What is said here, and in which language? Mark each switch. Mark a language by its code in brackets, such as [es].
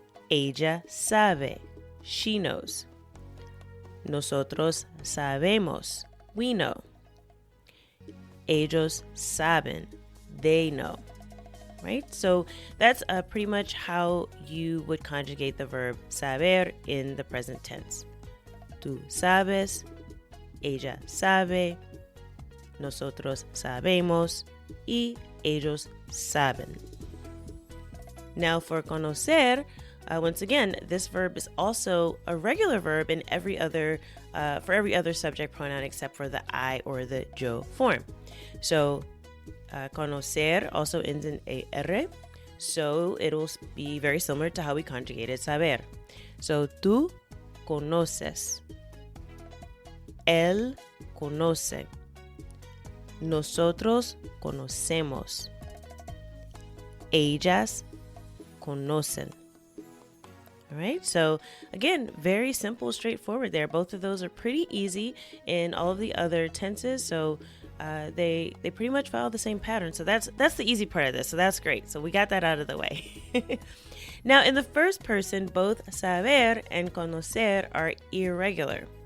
[es] Ella sabe, she knows. Nosotros sabemos, we know. [en] Ellos saben, they know. Right? So that's pretty much how you would conjugate the verb saber in the present tense. [es] Tú sabes, ella sabe, nosotros sabemos, y ellos saben. [en] Now for conocer, once again, this verb is also a regular verb in for every other subject pronoun except for the I or the yo form. So conocer also ends in er, so it'll be very similar to how we conjugated saber. [es] So tú conoces, él conoce, nosotros conocemos, ellas conocen. [en] All right, so again, very simple, straightforward there. Both of those are pretty easy in all of the other tenses, so they pretty much follow the same pattern. So that's the easy part of this, so that's great. So we got that out of the way. Now, in the first person, both saber and conocer are irregular.